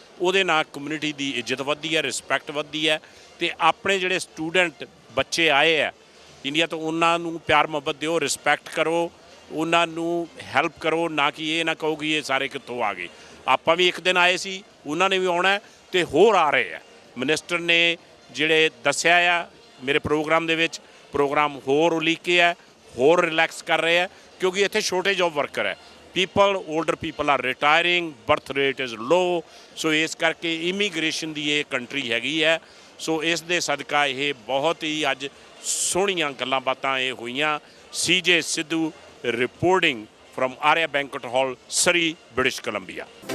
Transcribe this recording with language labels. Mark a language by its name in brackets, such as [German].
[Punjabi] ਉਹਦੇ ਨਾਲ ਕਮਿਊਨਿਟੀ ਦੀ ਇੱਜ਼ਤ ਵੱਧਦੀ ਹੈ, ਰਿਸਪੈਕਟ ਵੱਧਦੀ ਹੈ। ਤੇ ਆਪਣੇ ਜਿਹੜੇ ਸਟੂਡੈਂਟ ਬੱਚੇ ਆਏ ਆ ਇੰਡੀਆ ਤੋਂ, ਉਹਨਾਂ ਨੂੰ ਪਿਆਰ ਮੁਹੱਬਤ ਦਿਓ, ਰਿਸਪੈਕਟ ਕਰੋ, ਉਹਨਾਂ ਨੂੰ ਹੈਲਪ ਕਰੋ। ਨਾ ਕਿ ਇਹ ਨਾ ਕਹੋ ਕਿ ਇਹ ਸਾਰੇ ਕਿੱਥੋਂ ਆ ਗਏ। ਆਪਾਂ ਵੀ ਇੱਕ ਦਿਨ ਆਏ ਸੀ, ਉਹਨਾਂ ਨੇ ਵੀ ਆਉਣਾ ਤੇ ਹੋਰ ਆ ਰਹੇ ਆ। ਮਿਨਿਸਟਰ ਨੇ ਜਿਹੜੇ ਦੱਸਿਆ ਆ ਮੇਰੇ ਪ੍ਰੋਗਰਾਮ ਦੇ ਵਿੱਚ, ਪ੍ਰੋਗਰਾਮ ਹੋਰ ਉਲੀਕੇ ਹੈ, ਹੋਰ ਰਿਲੈਕਸ ਕਰ ਰਹੇ ਆ ਕਿਉਂਕਿ ਇੱਥੇ [English] shortage of worker [Punjabi] ਹੈ। [English] older people are retiring, birth rate is low। [Punjabi] ਸੋ ਇਸ ਕਰਕੇ ਇਮੀਗ੍ਰੇਸ਼ਨ ਦੀ ਇਹ ਕੰਟਰੀ ਹੈਗੀ ਹੈ। ਸੋ ਇਸ ਦੇ ਸਦਕਾ ਇਹ ਬਹੁਤ ਹੀ ਅੱਜ ਸੋਹਣੀਆਂ ਗੱਲਾਂ ਬਾਤਾਂ ਇਹ ਹੋਈਆਂ। [English] CJ Sidhu reporting from Arya Banquet Hall, Surrey, British Columbia।